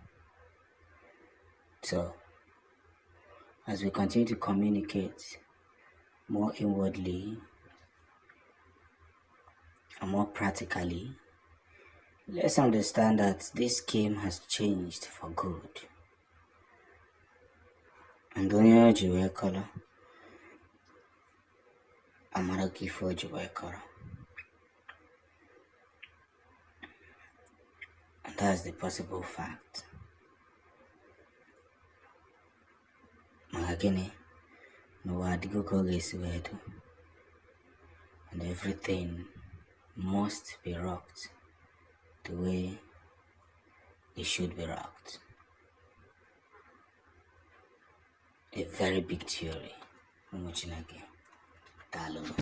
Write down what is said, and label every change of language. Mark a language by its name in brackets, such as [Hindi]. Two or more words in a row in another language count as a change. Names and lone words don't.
[English] So, as we continue to communicate more inwardly and more practically, let's understand that this game has changed for good. [Igbo] And onye ji wee kọrọ, amara ka ife o ji wee kọrọ. [English] And that's the possible fact. [Igbo] Maka gịnị? N'ụwa adịgo ka ọ ga-esi wee dị. [English] And everything must be rocked the way it should be rocked. A very big theory.